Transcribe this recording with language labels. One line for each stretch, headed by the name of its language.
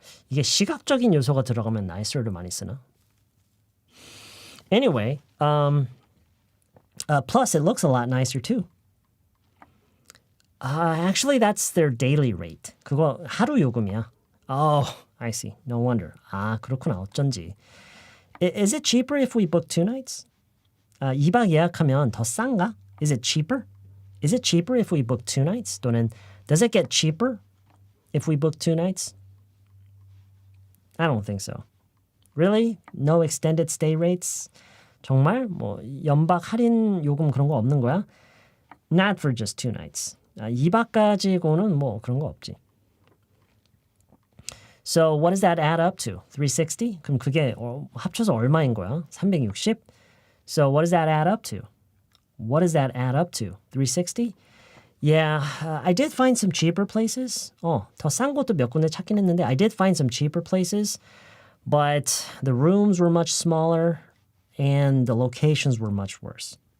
Korean: 이게 시각적인 요소가 들어가면 nicer를 많이 쓰나?
English: Anyway, plus it looks a lot nicer too. Actually, that's their daily rate.
Korean: 그거 하루 요금이야.
English: Oh, I see. No wonder.
Korean: 그렇구나. 어쩐지.
English: Is it cheaper if we book 2 nights?
Korean: 2박 예약하면 더 싼가?
English: Is it cheaper? Is it cheaper if we book 2 nights? 또는 does it get cheaper if we book 2 nights? I don't think so. Really? No extended stay rates?
Korean: 정말? 뭐 연박 할인 요금 그런 거 없는 거야?
English: Not for just 2 nights.
Korean: 2박 가지고는 뭐 그런 거 없지.
English: So what does that add up to? 360?
Korean: 그럼 그게 합쳐서 얼마인 거야? 360?
English: So what does that add up to? What does that add up to? 360? Yeah, I did find some cheaper places.
Korean: 더 싼 곳도 몇 군데 찾긴 했는데
English: I did find some cheaper places, but the rooms were much smaller and the locations were much worse.